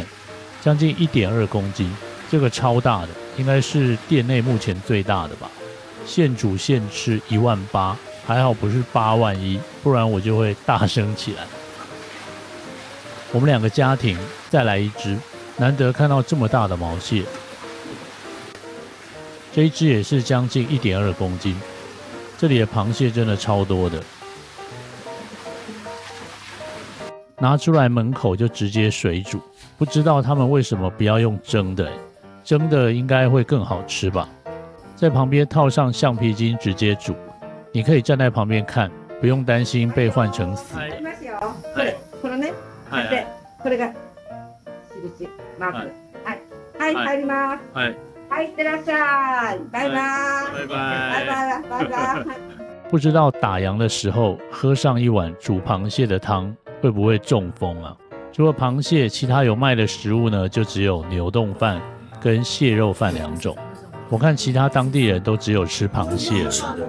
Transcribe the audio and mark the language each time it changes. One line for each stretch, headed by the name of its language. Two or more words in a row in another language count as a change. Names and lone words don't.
Chinese: 將近1.2公斤，這個超大的，應該是店內目前最大的吧。現煮現吃18000， 還好不是8萬1，不然我就會大聲起來。我們2個家庭再來1隻，難得看到這麼大的毛蟹。這一隻也是將近1.2公斤。這裡的螃蟹真的超多的，拿出來門口就直接水煮。不知道他們為什麼不要用蒸的，蒸的應該會更好吃吧？在旁邊套上橡皮筋直接煮，你可以站在旁邊看，不用擔心被換成死的。對，
Japanese: これね。で、これが印マーク。はい、入ります。はい。はい、いってらっしゃい。バイバイ。
Chinese: 拜拜，拜拜。不知道打烊的時候喝上一碗煮螃蟹的湯會不會中風啊？除了螃蟹，其他有賣的食物呢，就只有牛丼飯跟蟹肉飯2種。我看其他當地人都只有吃螃蟹了。